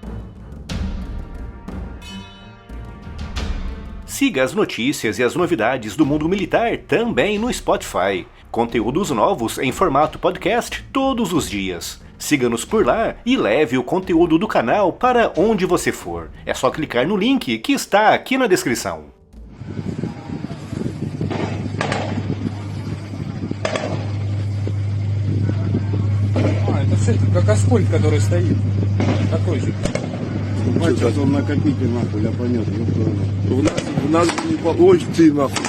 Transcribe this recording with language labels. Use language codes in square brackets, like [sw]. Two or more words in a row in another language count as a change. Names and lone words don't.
[pt] Siga as notícias e as novidades do mundo militar também no Spotify. Conteúdos novos em formato podcast todos os dias. Siga-nos por lá e leve o conteúdo do canal para onde você for. É só clicar no link que está aqui na descrição. [ru] Это что, это как аскольд, который стоит. Такой же. Сейчас он накопитель, нахуй, я понес. У нас не по... Ой, ты нахуй.